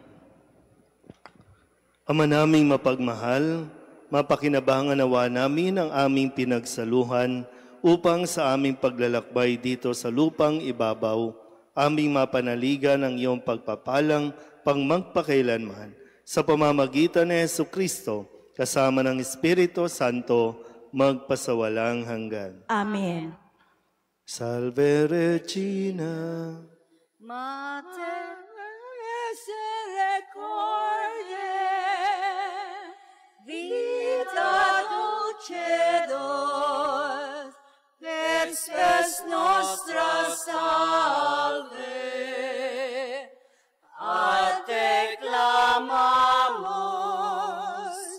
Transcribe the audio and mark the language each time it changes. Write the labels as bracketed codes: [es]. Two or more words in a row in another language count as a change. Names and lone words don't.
[tl] Ama naming mapagmahal, mapakinabangan nawa namin ang aming pinagsaluhan upang sa aming paglalakbay dito sa lupang ibabaw, aming mapanaligan ang iyong pagpapalang pang magpakailanman sa pamamagitan ni Jesucristo kasama ng Espiritu Santo magpasawalang hanggan. Amen. [la] Salve Regina, Mater misericordiae, vita dulcedos, spes nostra salve, a te clamamus,